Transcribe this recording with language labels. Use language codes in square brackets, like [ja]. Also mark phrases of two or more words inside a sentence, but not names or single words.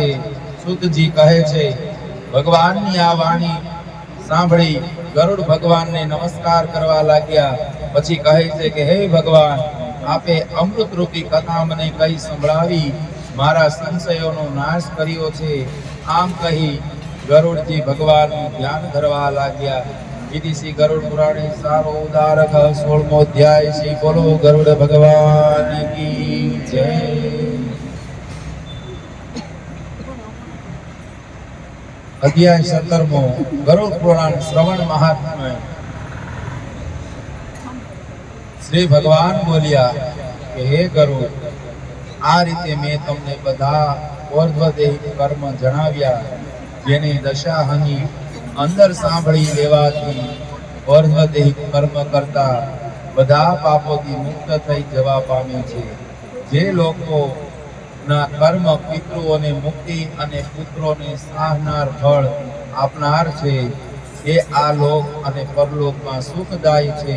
[gu] સુતજી કહે છે, ભગવાનની આ વાણી સાંભળી ગરુડ ભગવાનને નમસ્કાર કરવા લાગ્યા. પછી કહે છે કે હે ભગવાન, આપે અમૃત રૂપી કથા મને કહી સંભળાવી મારા સંશયોનો નાશ કર્યો છે. આમ કહી ગરુડજી ભગવાનનું ધ્યાન ધરવા લાગ્યા. [sa] इति श्री गरुड़ पुराणे सारो उदारक 16मो अध्याय [hi] श्री बोलो गरुड़ भगवान की जय। [gu] અધ્યાય 17મો ગરુડ પુરાણ શ્રવણ મહાત્મ્ય। શ્રી ભગવાન બોલિયા કિ હે ગરુડ, આ રીતે મૈં તમને બધા ઊર્ધ્વદેહી કર્મ જણાવ્યા જેને દશાહની અંદર सांभળી લેવાથી ઊર્ધ્વદેહી કર્મ કરતા બધા પાપોથી મુક્ત થઈ જવા પામે છે. જે લોકોના કર્મ પિતૃઓને મુક્તિ અને પુત્રોને સાહનાર ફળ આપનાર છે એ આ લોક અને પરલોકમાં સુખદાયી છે.